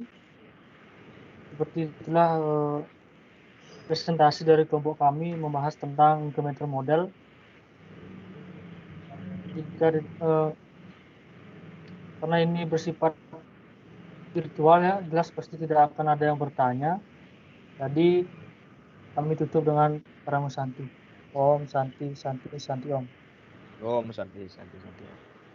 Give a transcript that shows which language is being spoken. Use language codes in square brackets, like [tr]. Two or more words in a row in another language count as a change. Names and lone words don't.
[id] Seperti itulah presentasi dari kelompok kami membahas tentang [en] incremental model. [id] Karena ini bersifat virtual ya, jelas pasti tidak akan ada yang bertanya. Jadi kami tutup dengan [sa] परम शान्तिः. ॐ शान्तिः शान्तिः शान्तिः ॐ. ॐ शान्तिः शान्तिः शान्तिः.